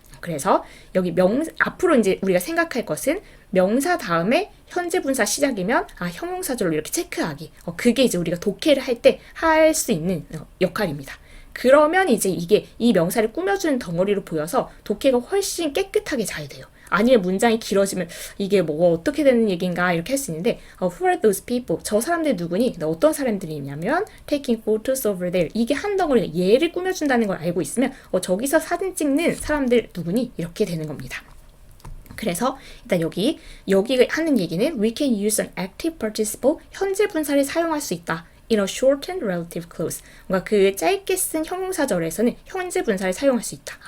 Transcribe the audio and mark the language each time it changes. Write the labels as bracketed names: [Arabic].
[Korean] 그래서 여기 앞으로 이제 우리가 생각할 것은 명사 다음에 현재 분사 시작이면 형용사절로 이렇게 체크하기. 그게 이제 우리가 독해를 할 때 할 수 있는 역할입니다. 그러면 이제 이게 이 명사를 꾸며주는 덩어리로 보여서 독해가 훨씬 깨끗하게 잘 돼요. 아니면 문장이 길어지면 이게 뭐 어떻게 되는 얘기인가 이렇게 할 수 있는데 [English] who are those people? [Korean] 저 사람들 누구니? 어떤 사람들이냐면 [English] taking photos over there. [Korean] 이게 한 덩어리 얘를 꾸며준다는 걸 알고 있으면 저기서 사진 찍는 사람들 누구니? 이렇게 되는 겁니다. 그래서 일단 여기 하는 얘기는 [English] we can use an active participle [Korean] 현재 분사를 사용할 수 있다. [English] in a shortened relative clause. [Korean] 뭔가 그 짧게 쓴 형용사절에서는 현재 분사를 사용할 수 있다.